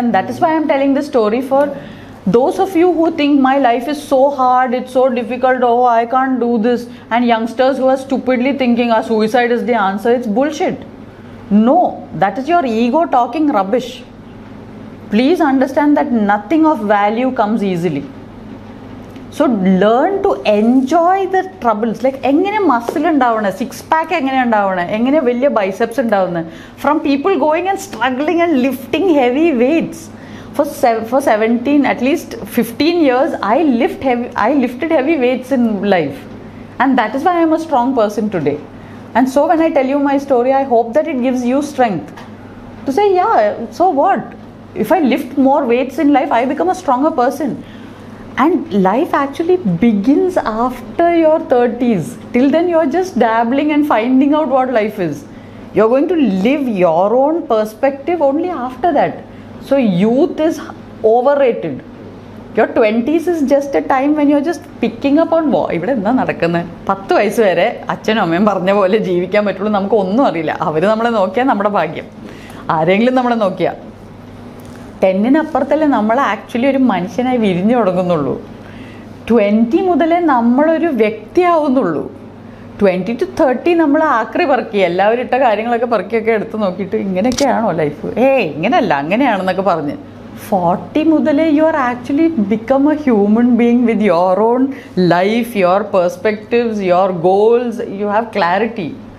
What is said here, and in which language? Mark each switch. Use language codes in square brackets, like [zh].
[en] And that is why I'm telling this story, for those of you who think my life is so hard, it's so difficult, oh I can't do this, and youngsters who are stupidly thinking suicide is the answer. It's bullshit. No, that is your ego talking rubbish. Please understand that nothing of value comes easily. So learn to enjoy the troubles. [ml] Like എങ്ങനെ muscle ഉണ്ടാവണേ, six pack എങ്ങനെ ഉണ്ടാവണേ, എങ്ങനെ വലിയ biceps ഉണ്ടാവുന്നത്, [en] From people going and struggling and lifting heavy weights. For 17, at least 15 years, I lifted heavy weights in life, and that is why I am a strong person today. And so when I tell you my story, I hope that it gives you strength to say, yeah, so what? If I lift more weights in life, I become a stronger person. And life actually begins after your 30s. Till then, you're just dabbling and finding out what life is. You're going to live your own perspective only after that. So youth is overrated. Your 20s is just a time when you're just picking up on [ml] ഇവിടെ എന്താ നടക്കുന്നത്. 10 വയസ്സ് വരെ അച്ഛനും അമ്മയും പറഞ്ഞ പോലെ ജീവിക്കാൻ പറ്റുള്ളൂ. നമുക്ക് ഒന്നും അറിയില്ല. അവർ നമ്മളെ നോക്കിയാൽ നമ്മുടെ ഭാഗ്യം, ആരെങ്കിലും നമ്മളെ നോക്കിയാൽ. 10-നപ്പുറത്തല്ലേ നമ്മൾ ആക്ച്വലി ഒരു മനുഷ്യനായി വിരിഞ്ഞു തുടങ്ങുന്നുള്ളൂ. 20 മുതലേ നമ്മളൊരു വ്യക്തിയാവുന്നുള്ളൂ. 20 to 30 നമ്മൾ ആക്രി പറക്കി, എല്ലാവരും ഇട്ട കാര്യങ്ങളൊക്കെ പറക്കിയൊക്കെ എടുത്ത് നോക്കിയിട്ട് ഇങ്ങനെയൊക്കെയാണോ ലൈഫ്, ഇങ്ങനെയല്ല അങ്ങനെയാണെന്നൊക്കെ പറഞ്ഞ് 40 മുതലേ [en] You are actually become a human being with your own life, your perspectives, your goals, you have clarity.